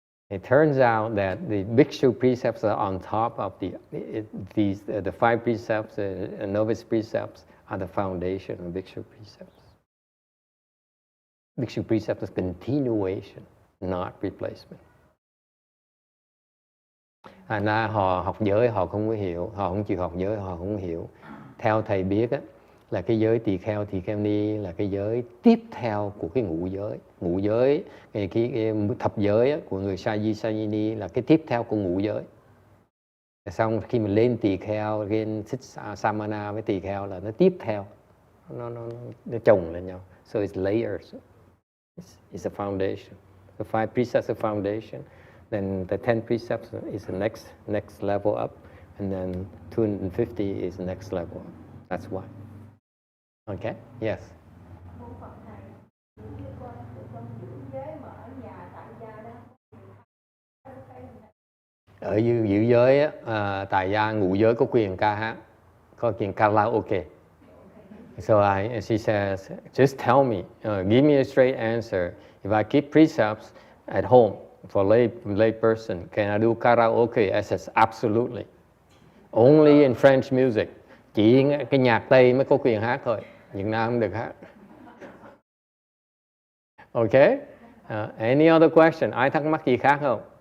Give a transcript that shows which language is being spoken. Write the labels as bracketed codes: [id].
[en] It turns out that the bhikshu precepts are on top of the 5 precepts, novice precepts are the foundation of bhikshu precepts. Bhikshu precepts is continuation, not replacement. [vi] Họ học giới họ không có hiểu, họ không chịu học giới họ không hiểu. Theo thầy biết là cái giới tỳ kheo ni là cái giới tiếp theo của cái ngũ giới. Ngũ giới, cái thập giới của người sa di ni là cái tiếp theo của ngũ giới. Xong khi mình lên tỳ kheo, lên samana với tỳ kheo là nó tiếp theo. nó chồng lên nhau. [en] So it's layers. It's a foundation. The 5 precepts are foundation. Then the 10 precepts is the next level up, and then 250 is the next level up. That's why. Okay. Yes. [vi] Ở giữ giới á, tại gia ngụ giới có quyền ca hát, có quyền karaoke. [en] So she says, just tell me, give me a straight answer. If I keep precepts at home for lay person, can I do karaoke? I says, absolutely. Only in French music. [vi] Chỉ cái nhạc Tây mới có quyền hát thôi, Việt Nam không được hát. [en] Okay? Any other question? [vi] Ai thắc mắc gì khác không?